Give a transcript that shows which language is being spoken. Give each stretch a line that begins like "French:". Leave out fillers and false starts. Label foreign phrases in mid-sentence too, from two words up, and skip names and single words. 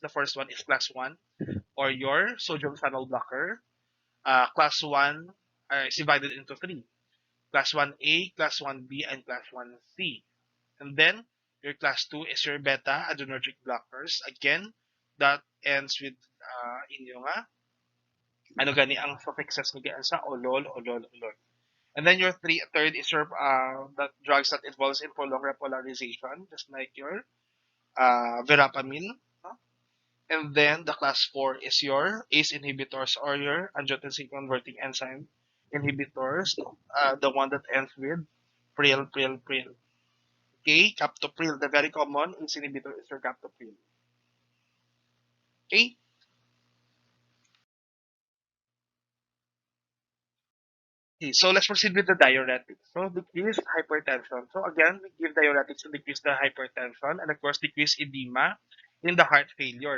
English: The first one is class 1 or your sodium channel blocker. Class 1 is divided into 3. Class 1A, Class 1B, and Class 1C. And then, your Class 2 is your beta-adrenergic blockers. Again, that ends with
Hiligaynon: inyo nga, ang suffixes ni sa olol, olol, olol.
English: And then your third is your the drugs that involves in prolonged repolarization, just like your verapamil. No? And then the class 4 is your ACE inhibitors or your angiotensin converting enzyme inhibitors, the one that ends with pril, pril, pril. Okay, captopril, the very common ACE inhibitor is your captopril. Okay, okay, so let's proceed with the diuretics. So decrease hypertension. So again, we give diuretics to decrease the hypertension and of course decrease edema in the heart failure.